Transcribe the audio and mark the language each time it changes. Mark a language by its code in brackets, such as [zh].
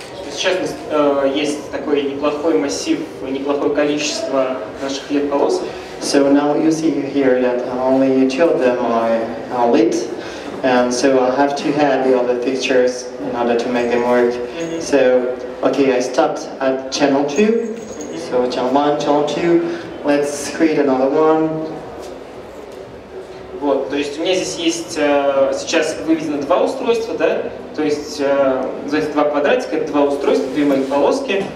[ru] Сейчас есть такой неплохой массив, неплохое количество наших LED-полосок. [en] So now you see here that only two of them are lit, and so I'll have to add the other fixtures in order to make them work. So, okay, I stopped at channel 2, so channel 1, channel 2, let's create another one. [ru] Вот, то есть у меня здесь есть сейчас выведено два устройства, да, то есть эти два квадратика, это два устройства, две мои полоски.